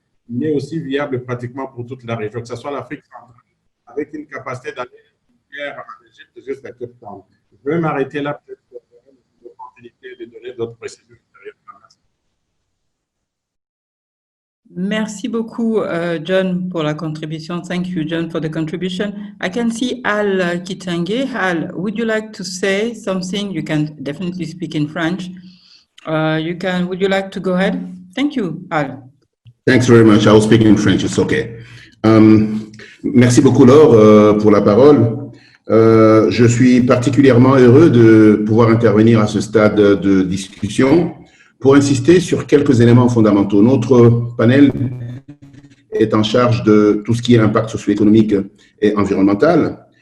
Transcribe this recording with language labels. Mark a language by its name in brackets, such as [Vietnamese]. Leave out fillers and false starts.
[French] mais aussi viable pratiquement pour toute la région, que ce soit l'Afrique centrale, avec une capacité d'aller en Égypte jusqu'à Cape Town. Je vais m'arrêter là, peut-être pour l'opportunité de donner d'autres précisions ultérieures. Merci beaucoup, John, pour la contribution. [English] Thank you, John, for the contribution. I can see Al Kitange. Al, would you like to say something? You can definitely speak in French. Would you like to go ahead? Thank you, Al. Thanks very much. I will speak in French. It's okay. [French] Merci beaucoup, Laure, pour la parole. Je suis particulièrement heureux de pouvoir intervenir à ce stade de discussion pour insister sur quelques éléments fondamentaux. Notre panel est en charge de tout ce qui est impact socio-économique et environnemental.